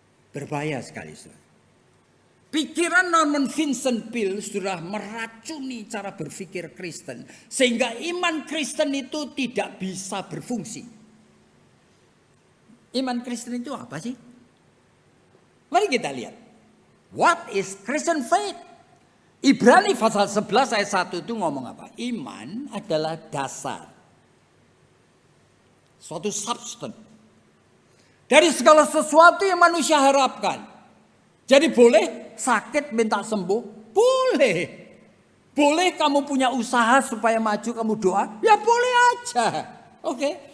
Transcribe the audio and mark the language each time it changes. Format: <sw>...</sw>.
<id>Berbahaya sekali, saudara. Pikiran Norman Vincent Peale sudah meracuni cara berpikir Kristen, sehingga iman Kristen itu tidak bisa berfungsi. Iman Kristen itu apa sih? Mari kita lihat.</id> <en>What is Christian faith?</en> <id>Ibrani pasal 11 ayat 1 itu ngomong apa? Iman adalah dasar, suatu substance dari segala sesuatu yang manusia harapkan. Jadi boleh sakit minta sembuh? Boleh. Boleh kamu punya usaha supaya maju, kamu doa? Ya boleh aja. Oke.</id>